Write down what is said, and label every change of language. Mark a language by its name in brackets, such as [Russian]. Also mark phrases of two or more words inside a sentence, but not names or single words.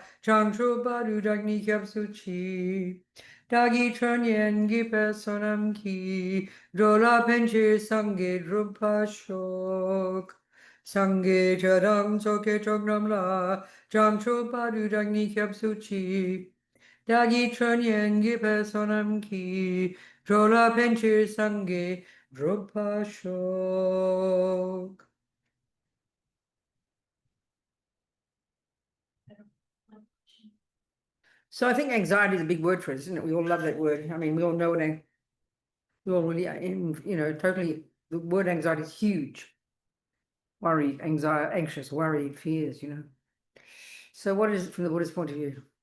[Tibetan] བྱང་ཆུབ་བར་དུ་བདག་ནི་སྐྱབས་སུ་མཆི། བདག་གིས་སྦྱིན་སོགས་བགྱིས་པའི་བསོད་ནམས་ཀྱིས། འགྲོ་ལ་ཕན་ཕྱིར་སངས་རྒྱས་འགྲུབ་པར་ཤོག། སངས་རྒྱས་ཆོས་དང་ཚོགས་ཀྱི་མཆོག་རྣམས་ལ། བྱང་ཆུབ་བར་དུ་བདག་ནི་སྐྱབས་སུ་མཆི། བདག་གིས་སྦྱིན་སོགས་བགྱིས་པའི་བསོད་ནམས་ཀྱིས། འགྲོ་ལ་ཕན་ཕྱིར་སངས་རྒྱས་འགྲུབ་པར་ཤོག. [English] So I think anxiety is a big word for us, isn't it? We all love that word. I mean, we all know it. We all really, totally, the word anxiety is huge. Worried, anxious, worried, fears, So what is it from the Buddhist point of view?